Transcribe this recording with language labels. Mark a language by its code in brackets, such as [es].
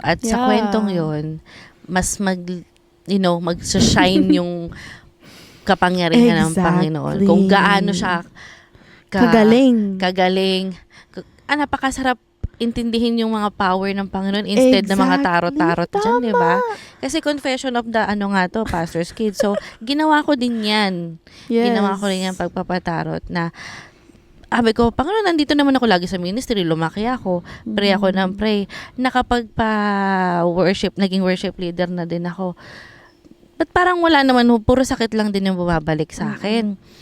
[tl] At sa kwentong yun, mas mag-shine yung kapangyarihan ng Panginoon. Kung gaano siya kagaling. Napakasarap intindihin yung mga power ng Panginoon instead ng mga tarot-tarot dyan, di ba? Kasi [en] confession of the pastor's kids. [tl] So, ginawa ko din yan. [en] Yes. [tl] Ginawa ko rin yan pagpapatarot na sabi ko, Panginoon, nandito naman ako lagi sa ministry, lumaki ako, pray ako ng pray. Nakapagpa-worship, naging worship leader na din ako. But parang wala naman, puro sakit lang din yung bumabalik sa akin.